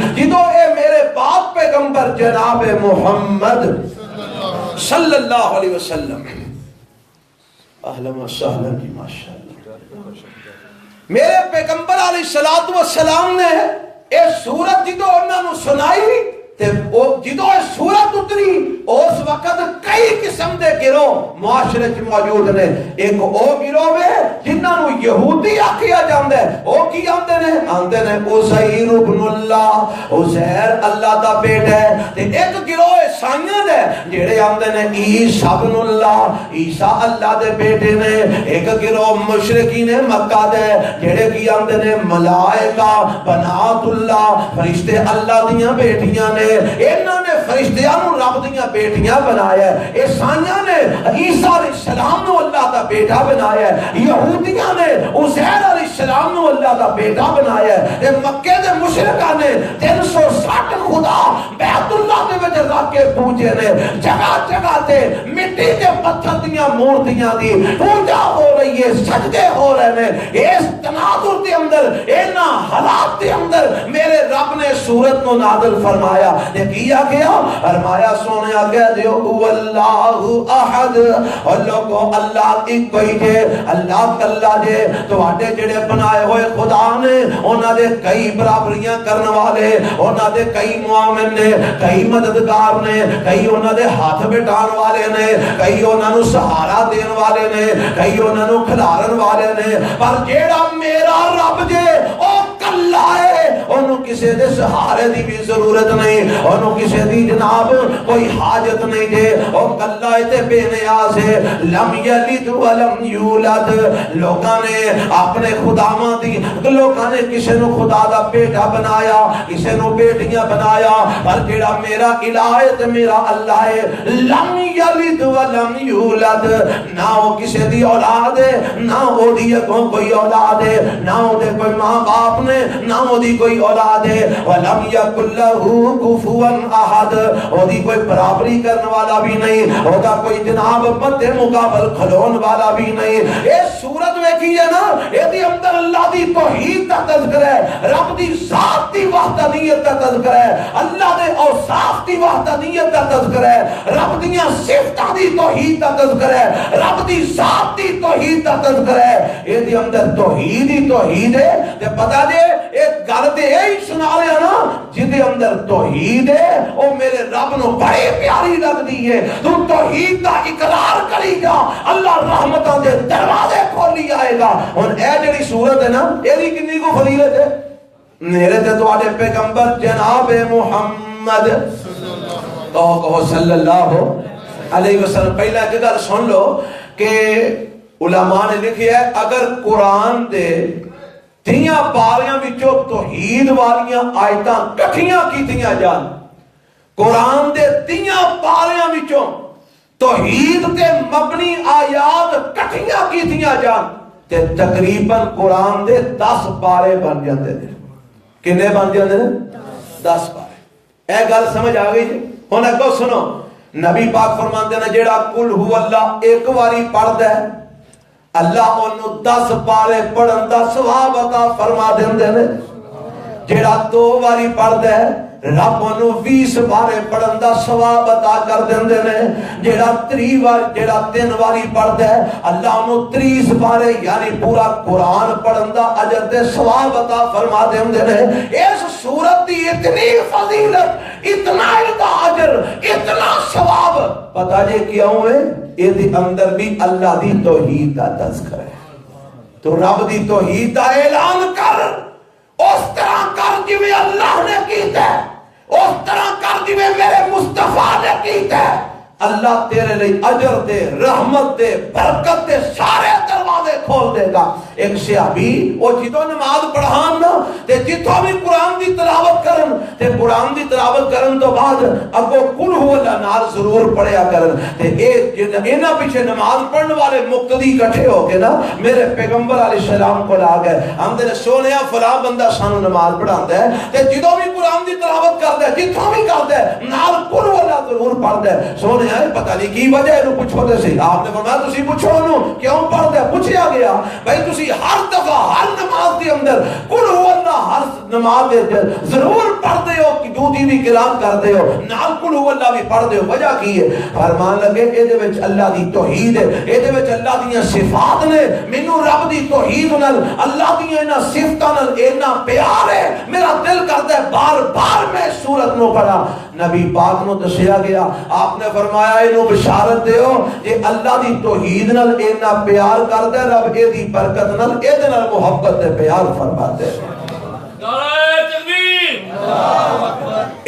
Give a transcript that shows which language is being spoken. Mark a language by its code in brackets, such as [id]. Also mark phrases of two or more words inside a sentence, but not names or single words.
[pa] جدو اے میرے پاک پیغمبر جناب محمد [ar] صلی اللہ علیہ وسلم اہلا و سہلا [pa] جی ماشاءاللہ میرے پیغمبر [ar] علیہ السلام [pa] نے اے سورت جدو انہاں نوں سنائی تے جدو اے سورت اتری اس وقت کئی قسم دے گروہ معاشرے چ موجود نے. ایک او گروہ ہے جنہاں نوں یہودی آکھیا جاندا ہے. او کی آندے نے [ar] عزیر ابن اللہ [pa] عزیر اللہ دا بیٹا ہے. تے ایک گروہ عیسائیاں دے جڑے آندے نے [ar] عیسی ابن اللہ [pa] عیسی اللہ دے بیٹے نے. ایک گروہ مشرکین مکہ دے جڑے کی آندے نے [ar] ملائکہ بنات اللہ [pa] فرشتے اللہ دیاں بیٹیاں نے. انہاں نے فرشتیاں نوں رب دیاں بیٹیاں بنایا ہے. عیسائیاں نے عیسیٰ [ar] علیہ السلام [pa] نو اللہ دا بیٹا بنایا ہے. یہودیاں نے عزیر [ar] علیہ السلام [pa] نو اللہ دا بیٹا بنایا ہے. تے مکے دے مشرکاں نے 360 خدا بیت اللہ دے وچ رکھ کے پوجے نے. جگہ جگہ تے مٹی تے پتھر دیاں مورتیاں دی پوجا ہو رہی ہے سجدے ہو رہے ہیں. اس تناظر دے اندر انہاں حالات دے اندر میرے رب نے سورت نو نازل فرمایا. تے کیا گیا فرمایا سونیا کہہ دیو [ar] اللہ احد [pa] اور لوگو اللہ ایک کوئی جے اللہ کلا جے. تواڈے جڑے بنائے ہوئے خدا نے انہاں دے کئی برابریاں کرن والے انہاں دے کئی معاون نے کئی مددگار نے کئی انہاں دے ہاتھ بٹان والے نے کئی انہاں نوں سہارا دین والے نے کئی انہاں نوں کھلارن والے نے. پر جیڑا میرا رب جے او کلا ہے انہوں کسے دے سہارے دی بھی ضرورت نہیں انہوں کسے دی جناب کوئی حاجت نہیں دے. او کلا تے بے نیاز ہے. [ar] لم یلد ولم یولد. [pa] لوگاں نے اپنے خداواں دی لوگاں نے کسے نو خدا دا بیٹا بنایا کسے نو بیٹیاں بنایا. پر جڑا میرا الہ ہے تے میرا اللہ ہے [ar] لم یلد ولم یولد. [pa] نہ وہ کسے دی اولاد ہے نہ وہ دی کوئی اولاد ہے نہ وہ دے کوئی ماں باپ نے نہ وہ دی کوئی اولاد ہے. [ar] ولم یکن لہ کفوا احد. [pa] وہ دی کوئی برابری کرنے والا بھی نہیں وہ دا کوئی جناب مد مقابل کھلون والا بھی نہیں. اے سورت ویکھی ہے نا اے دی اندر اللہ دی توحید دا تذکرہ ہے رب دی ذات دی وحدت وحدانیت کا تذکرہ ہے، اللہ دے اوصاف دی وحدانیت کا تذکرہ ہے، رب دیاں صفتاں دی توحید کا تذکرہ ہے، رب دی ذات دی توحید کا تذکرہ ہے۔ اے دی اندر توحید ہی توحید ہے تے پتہ جے ایک گل تے یہی سنا رہا نا جدے اندر توحید ہے او میرے رب نو بڑی پیاری لگدی ہے۔ تو توحید دا اقرار کری جا، اللہ رحمتاں دے دروازے کھولی آئے گا۔ ہن اے جڑی صورت ہے نا ایدی کنی کو فضیلت ہے؟ میرے تے تواڈے پیغمبر جناب محمد کہو [ar] صلی اللہ علیہ وسلم۔ [pa] پہلا ایک گل سن لو کہ علماء نے لکھیا ہے اگر قرآن دے تیاں پاریاں وچوں توحید والیاں آیتاں کٹھیاں کیتیاں جان، قرآن دے تیاں پاریاں وچوں توحید تے مبنی آیات کٹھیاں کیتیاں جان تے تقریباً قرآن دے 10 پارے بن جاندے نے۔ کنے بن جاندے نے؟ 10 پارے۔ اے گل سمجھ آ گئی جی؟ ہن اگوں سنو، نبی پاک فرماندے نے جیڑا [ar] قل ہو اللہ [pa] ایک واری پڑھدا ہے اللہ انہوں 10 پارے پڑھن دا ثواب عطا فرما دیندے نے، جیڑا 2 واری پڑھدا ہے رب انہوں 20 پارے پڑھن دا ثواب عطا کر دیندے نے، جیڑا 3 واری پڑھدا ہے اللہ انہوں 30 پارے یعنی پورا قرآن پڑھن دا اجر تے ثواب عطا فرما دیندے نے۔ اس سورت دی اتنی فضیلت، اتنا دا اجر، اتنا ثواب، پتہ جے کیوں ہے؟ یہ دی اندر بھی اللہ دی توحید دا تذکرہ ہے۔ تو رب دی توحید دا اعلان کر، اس طرح کر جویں اللہ نے کیتا ہے، اس طرح کر جویں میرے مصطفیٰ نے کیتا ہے۔ اللہ تیرے لئے اجر دے، رحمت دے، برکت دے سارے دروازے کھول دے گا۔ ایک صحابی وہ جتوں نماز پڑھان نا تے جتوں بھی قرآن دی تلاوت کرن تے قرآن دی تلاوت کرن تو بعد اگو [ar] قل ہو اللہ [pa] نال ضرور پڑھیا کرن تے اینا پیچھے نماز پڑھنے والے مقتدی اکٹھے ہو کے نا میرے پیغمبر [ar] علیہ السلام [pa] کو لا گئے، ہم نے سونیا فلاں بندہ سانو نماز پڑھاندا ہے تے جتوں بھی قرآن دی تلاوت کردا ہے، جتوں بھی کردا ہے نال [ar] قل ہو اللہ [pa] ضرور پڑھدا ہے۔ سونے پتہ نہیں کی وجہ ہے، پوچھو تے سی۔ آپ نے فرمایا تسی پوچھو انہوں کیوں پڑھدا ہے؟ پوچھیا گیا بھائی تسی ہر دفعہ ہر نماز کے اندر [ar] قل ہو اللہ [pa] ہر نماز دے ضرور پڑھتے ہو [ur] کہ دوسری بھی قرات کرتے ہو، [pa] نال [ar] قل ہو اللہ [pa] بھی پڑھتے ہو، وجہ کی ہے؟ فرمان لگے اے دے وچ اللہ دی توحید ہے، اے دے وچ اللہ دیاں صفات نے، مینوں رب دی توحید نال اللہ دیاں انہاں صفاتاں نال اتنا پیار ہے، میرا دل کردا ہے بار بار میں اس سورت نو پڑھا۔ نبی پاک نو دسیا گیا، آپ نے فرمایا اینو بشارت دیو کہ اللہ دی توحید نال اتنا پیار کردا ہے رب اے دی برکت نال اے دے نال [ur] محبت تے پیار فرماتے ہیں۔ [pa] نعرہ تکبیر، [ar] اللہ اکبر۔